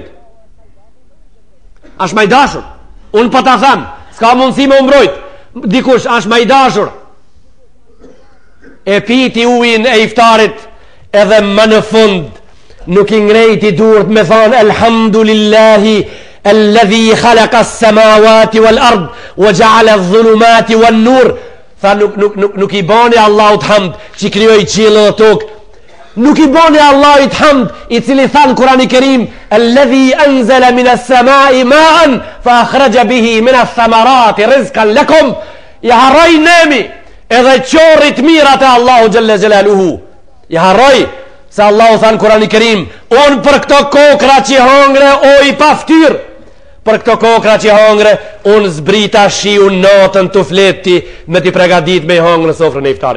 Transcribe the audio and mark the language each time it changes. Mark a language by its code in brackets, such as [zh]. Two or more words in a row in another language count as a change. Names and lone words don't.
[sq] Është ma i dashur. Unë për ta them, s'ka mundësi me umbrojt, dikush është ma i dashur. E piti ujin e iftarit, edhe më në fund nuk i ngrejti durët me thonë [ar] الحمد لله الذي خلق السماوات والأرض وجعل الظلمات والنور. [sq] Tha nuk i bani Allahut hamd që krijoi qiellin dhe tokë, nuk i bani Allahut hamd i cili tha në Kurani Kerim [ar] الذي أنزل من السماء ماء فأخرج به من الثمرات رزقا لكم. [sq] Ja harroi nemi edhe qorrit mirat e Allahu [ar] جل جلاله. [sq] Ja harroj se Allahu tha në Kurani Kerim, unë për këto kokra që hongre o i paftyr, për këto kokra që hongre unë zbrita shiu natën të fleti me t'i pregadit me i hongre sofrën e iftarit.